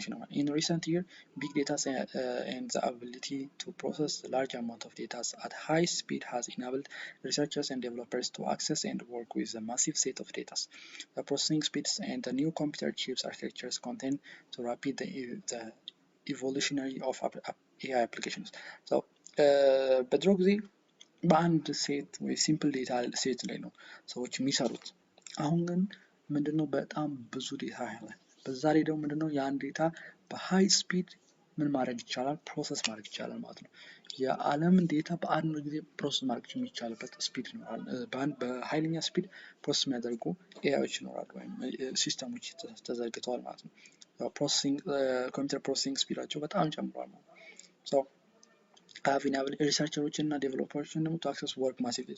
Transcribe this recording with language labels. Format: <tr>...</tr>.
<en>In recent years, big data and the ability to process large amount of data at high speed has enabled researchers and developers to access and work with a massive set of data. The processing speeds and the new computer chips architectures contain to rapid the evolutionary of AI applications.</en> <am>So, በድሮ ጊዜ በአንድ ሴት ወይ ሲምፕል ዴታ ሴት ላይ ነው ሰዎች የሚሰሩት። አሁን ግን ምንድነው በጣም ብዙ ዴታ ያለ። በዛ ላይ ደግሞ ምንድነው ያን ዴታ በሃይ ስፒድ ምን ማድረግ ይቻላል? ፕሮሰስ ማድረግ ይቻላል ማለት ነው። የዓለምን ዴታ በአንድ ጊዜ ፕሮሰስ ማድረግ የሚቻልበት ስፒድ ይኖራል። በኃይለኛ ስፒድ ፕሮሰስ የሚያደርጉ ኤአይዎች ይኖራሉ ወይም ሲስተሞች ተዘርግተዋል ማለት ነው። ፕሮሰሲንግ ኮምፒውተር ፕሮሰሲንግ ስፒዳቸው በጣም ጨምሯል ማለት ነው።</am> <en>So have enabled</en> <am>ሪሰርቸሮችን እና ዴቨሎፐሮችን ደግሞ</am> <en>to access work massively.</en>